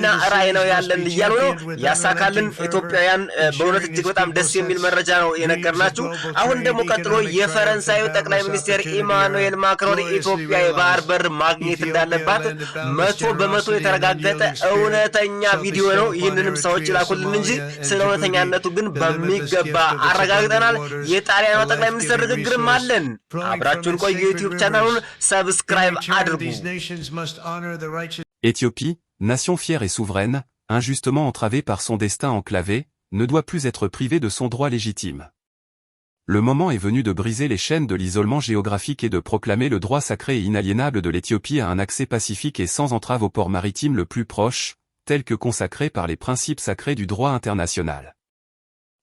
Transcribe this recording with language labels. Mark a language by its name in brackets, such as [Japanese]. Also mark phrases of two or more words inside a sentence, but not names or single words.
[Amharic] ራዕይ ነው ያለን እያሉ ነው። ያሳካልን ኢትዮጵያውያን። በእውነት እጅግ በጣም ደስ የሚል መረጃ ነው የነገርናችሁ። አሁን ደግሞ ቀጥሎ የፈረንሳዩ ጠቅላይ ሚኒስትር ኢማኑኤል ማክሮን ኢትዮጵያ የባህር በር ማግኘት እንዳለባት 100% የተረጋገጠ እውነተኛ ቪዲዮ ነው። ይህንንም ሰዎች ላኩልን እንጂ ስለ እውነተኛነቱ ግን በሚገባ አረጋግጠናል። የጣሊያኑ ጠቅላይ ሚኒስትር ንግግርም አለን። አብራችሁን ቆዩ። ዩቲዩብ [English] channel subscribe [Amharic] አድርጉ። [French] Éthiopie, nation fière et souveraine, injustement entravée par son destin enclavé, ne doit plus être privée de son droit légitime. Le moment est venu de briser les chaînes de l'isolement géographique et de proclamer le droit sacré et inaliénable de l'Éthiopie à un accès pacifique et sans entrave au port maritime le plus proche, tel que consacré par les principes sacrés du droit international.